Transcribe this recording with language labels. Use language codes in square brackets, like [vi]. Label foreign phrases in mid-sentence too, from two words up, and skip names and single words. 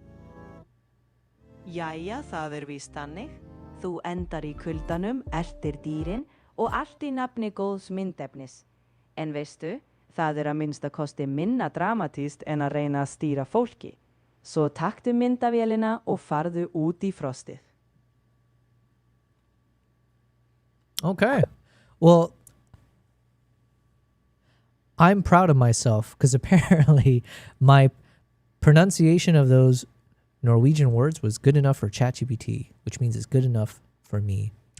[is] Jæja, það víst þannig. Þú endar í kuldanum, ertir dýrin og allt í nafni góðs myndefnis. En veistu, það að minnsta kosti minna dramatíst en að reyna að stýra fólki. Svo taktu myndavélina og farðu út í frostið. [en] Okay. Well, I'm proud of myself because apparently my pronunciation of those Norwegian words was good enough for ChatGPT, which means it's good enough for me.